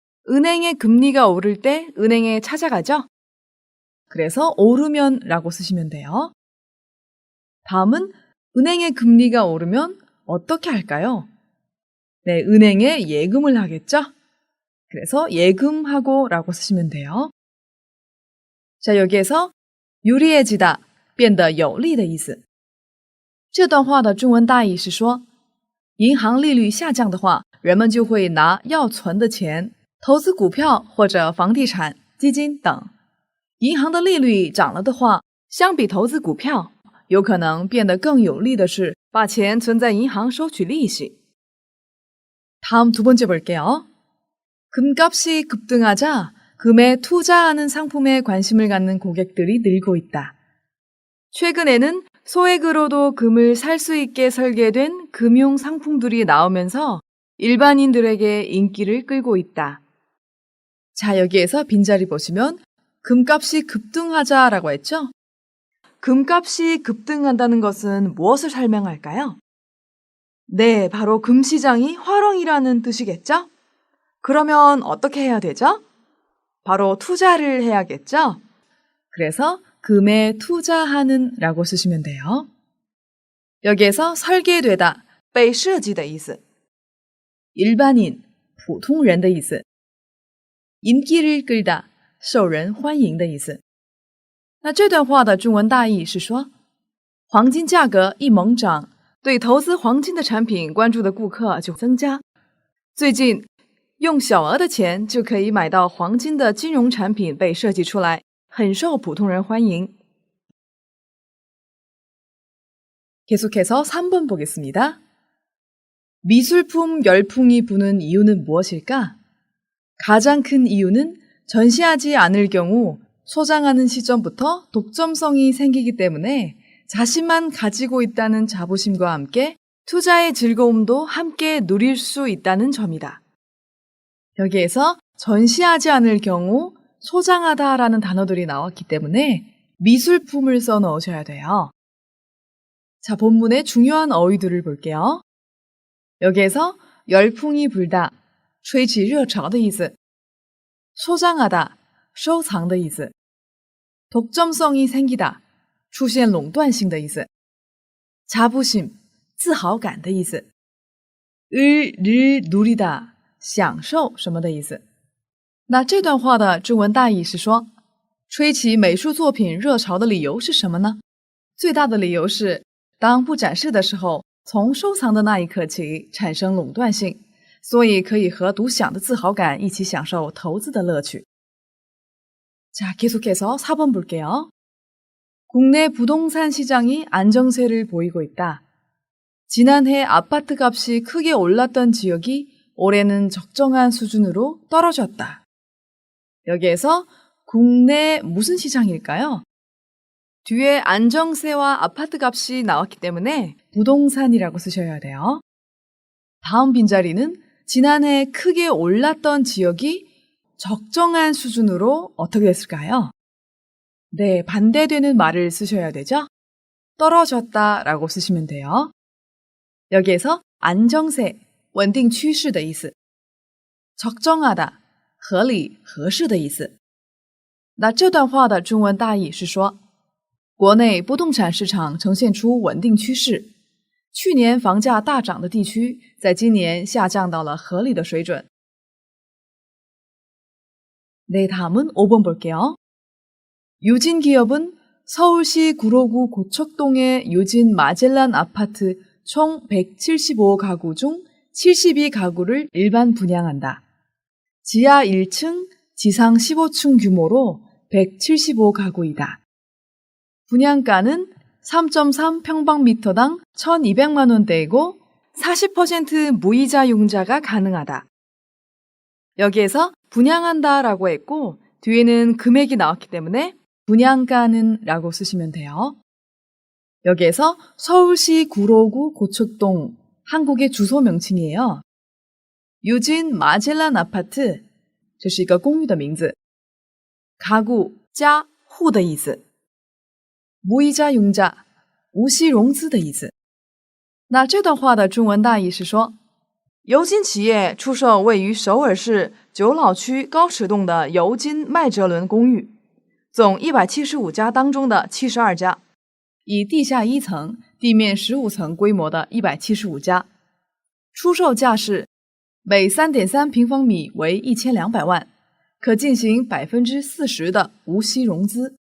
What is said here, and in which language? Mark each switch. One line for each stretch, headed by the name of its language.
Korean: 은행의 금리가 오를 때 은행에 찾아가죠? 그래서 오르면 라고 쓰시면 돼요. 다음은 은행의 금리가 오르면 어떻게 할까요? 네, 은행에 예금을 하겠죠? 그래서 예금하고 라고 쓰시면 돼요. 자, 여기에서 유리해지다,
Chinese: 变得有利的意思。这段话的中文大意是说，银行利率下降的话，人们就会拿要存的钱投资股票或者房地产、基金等。银行的利率涨了的话，相比投资股票，有可能变得更有利的是把钱存在银行收取利息。
Korean: 다음 두 번째 볼게요. 금값이 급등하자 금에 투자하는 상품에 관심을 갖는 고객들이 늘고 있다. 최근에는 소액으로도 금을 살 수 있게 설계된 금융 상품들이 나오면서 일반인들에게 인기를 끌고 있다. 자, 여기에서 빈자리 보시면 금값이 급등하자라고 했죠? 금값이 급등한다는 것은 무엇을 설명할까요? 네, 바로 금시장이 화렁이라는 뜻이겠죠? 그러면 어떻게 해야 되죠? 바로 투자를 해야겠죠? 그래서 금에 투자하는 라고 쓰시면 돼요. 여기에서 설계되다,
Chinese: 被设计的意思.일반인, 普通人的意思.
Korean: 인기를 끌다,
Chinese: 受人欢迎的意思.那这段话的中文大意是说，黄金价格一猛涨，对投资黄金的产品关注的顾客就增加。最近，用小额的钱就可以买到黄金的金融产品被设计出来，很受普通人欢迎。
Korean: 계속해서 3번 보겠습니다. 미술품 열풍이 부는 이유는 무엇일까? 가장 큰 이유는 전시하지 않을 경우 소장하는 시점부터 독점성이 생기기 때문에 자신만 가지고 있다는 자부심과 함께 투자의 즐거움도 함께 누릴 수 있다는 점이다. 여기에서 전시하지 않을 경우 소장하다라는 단어들이 나왔기 때문에 미술품을 써 넣으셔야 돼요. 자, 본문의 중요한 어휘들을 볼게요. 여기에서 열풍이 불다,
Chinese: 吹起热潮的意思.
Korean: 소장하다, 收藏的意思. 독점성이 생기다, 出现垄断性的意思. 자부심, 自豪感的意思. 을 누리다, 享受什么的意思。
Chinese: 那这段话的中文大意是说，吹起美术作品热潮的理由是什么呢？最大的理由是，当不展示的时候，从收藏的那一刻起产生垄断性，所以可以和独享的自豪感一起享受投资的乐趣。
Korean: 자, 계속해서 4번 볼게요. 국내 부동산 시장이 안정세를 보이고 있다. 지난해 아파트 값이 크게 올랐던 지역이 올해는 적정한 수준으로 떨어졌다. 여기에서 국내 무슨 시장일까요? 뒤에 안정세와 아파트 값이 나왔기 때문에 부동산이라고 쓰셔야 돼요. 다음 빈자리는 지난해 크게 올랐던 지역이 적정한 수준으로 어떻게 됐을까요? 네, 반대되는 말을 쓰셔야 되죠? 떨어졌다라고 쓰시면 돼요. 여기에서 안정세,
Chinese: 稳定趋势的意思. 적정하다, 合理合适的意思.那这段话的中文大意是说，国内不动产市场呈现出稳定趋势，去年房价大涨的地区，在今年下降到了合理的水准。
Korean: 네, 다음은 5번 볼게요. 유진기업은 서울시 구로구 고척동의 유진 마젤란 아파트 총 175가구 중 72가구를 일반 분양한다. 지하 1층, 지상 15층 규모로 175가구이다. 분양가는 3.3평방미터당 1,200만 원대이고 40% 무이자 융자가 가능하다. 여기에서 분양한다라고 했고 뒤에는 금액이 나왔기 때문에 분양가는 라고 쓰시면 돼요. 여기에서 서울시 구로구 고척동, 한국의 주소 명칭이에요.
Chinese: 유진 마젤란 아파트, 这是一个公寓的名字. 가구, 家, 户的意思.
Korean: 무이자 융자,
Chinese: 无息融资的意思. 那这段话的中文大意是说，油金企业出售位于首尔市九老区高尺洞的油金麦哲伦公寓，总175家当中的72家，以地下1层、地面15层规模的175家，出售价是每 3.3平方米为1200万，可进行 40% 的无息融资。